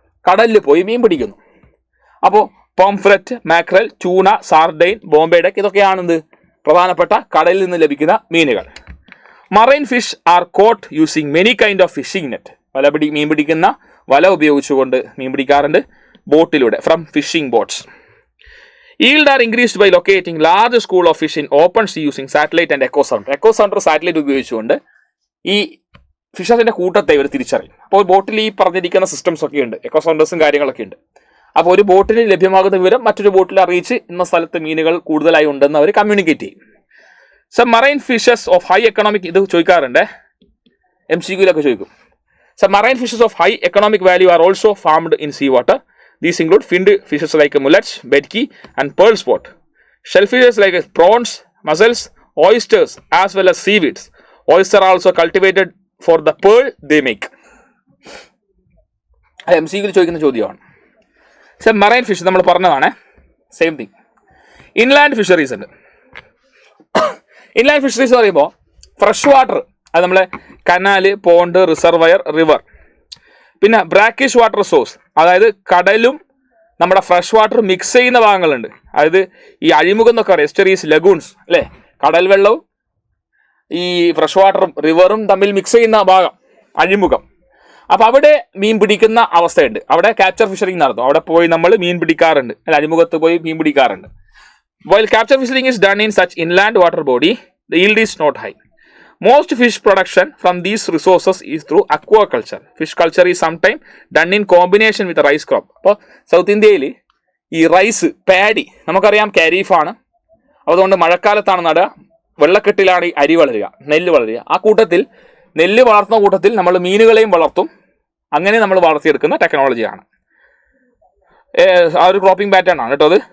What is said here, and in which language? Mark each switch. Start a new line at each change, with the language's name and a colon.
Malayalam: കടലിൽ പോയി മീൻ പിടിക്കുന്നു. അപ്പോൾ പോംഫ്രെറ്റ്, mackerel, tuna, sardine, Bombay duck ഇതൊക്കെയാണെന്ത്? പ്രധാനപ്പെട്ട കടലിൽ നിന്ന് ലഭിക്കുന്ന മീനുകൾ.
English: Marine fish are caught using many kind of fishing net.
Malayalam: മീൻ പിടിക്കുന്ന വല ഉപയോഗിച്ചുകൊണ്ട് മീൻ പിടിക്കാറുണ്ട് ബോട്ടിലൂടെ,
English: From fishing boats. Yield are increased by locating large school of fish in open sea using satellite and echo sounder.
Malayalam: Echo sounder, satellite ഉപയോഗിച്ചുകൊണ്ട് ഈ ഫിഷസിന്റെ കൂട്ടത്തെ ഇവർ തിരിച്ചറിയും. അപ്പോൾ ബോട്ടിൽ ഈ പറഞ്ഞിരിക്കുന്ന സിസ്റ്റംസ് ഒക്കെ ഉണ്ട്, എക്കോ സൗണ്ടേഴ്സും കാര്യങ്ങളൊക്കെ ഉണ്ട്. അപ്പോൾ ഒരു ബോട്ടിൽ ലഭ്യമാകുന്ന വിവരം മറ്റൊരു ബോട്ടിൽ അറിയിച്ച് ഇന്ന സ്ഥലത്ത് മീനുകൾ കൂടുതലായി ഉണ്ടെന്ന് അവർ കമ്മ്യൂണിക്കേറ്റ് ചെയ്യും.
English: marine fishes of high economic,
Malayalam: ഇത് ചോദിക്കാറുണ്ട്, MCQയിലൊക്കെ ചോദിക്കും.
English: Marine fishes of high economic value are also farmed in sea water. These include finned fishes like mullets, bedkey, and pearl spot. Shellfishes like prawns, mussels, oysters, as well as seaweeds. Oysters are also cultivated for the pearl they make.
Malayalam: MCQയിൽ ചോദിക്കുന്ന ചോദ്യമാണ്. Marine fish നമ്മൾ പറഞ്ഞതാണ്, same thing. Inland fisheries ഉണ്ട്. Inland fisheries പറയുമ്പോൾ fresh water, അത് നമ്മളെ canal, pond, reservoir, river. പിന്നെ brackish water source, അതായത് കടലും നമ്മുടെ ഫ്രഷ് വാട്ടർ മിക്സ് ചെയ്യുന്ന ഭാഗങ്ങളുണ്ട്. അതായത് ഈ അഴിമുഖം എന്നൊക്കെ പറയാം, എസ്റ്ററീസ്, ലഗൂൺസ് അല്ലേ? കടൽ വെള്ളവും ഈ ഫ്രഷ് വാട്ടറും റിവറും തമ്മിൽ മിക്സ് ചെയ്യുന്ന ഭാഗം അഴിമുഖം. അപ്പോൾ അവിടെ മീൻ പിടിക്കുന്ന അവസ്ഥയുണ്ട്. അവിടെ ക്യാപ്ചർ ഫിഷറിംഗ് നടത്തും. അവിടെ പോയി നമ്മൾ മീൻ പിടിക്കാറുണ്ട്, അല്ല അഴിമുഖത്ത് പോയി മീൻ പിടിക്കാറുണ്ട്.
English: While capture fishing is done in such inland water body, the yield is not high. Most fish production from these resources is through aquaculture. Fish culture is sometimes done in combination with the rice crop.
Malayalam: അപ്പോൾ south ഇന്ത്യയിൽ ഈ rice, paddy നമുക്കറിയാം ഖരീഫാണ്, അതുകൊണ്ട് മഴക്കാലത്താണ് നടുക, വെള്ളക്കെട്ടിലാണ് ഈ അരി വളരുക, നെല്ല് വളരുക. ആ കൂട്ടത്തിൽ നെല്ല് വളർത്തുന്ന കൂട്ടത്തിൽ നമ്മൾ മീനുകളെയും വളർത്തും. അങ്ങനെ നമ്മൾ വളർത്തിയെടുക്കുന്ന ടെക്നോളജിയാണ്, ആ ഒരു ക്രോപ്പിംഗ് പാറ്റേൺ ആണ് കേട്ടോ അത്.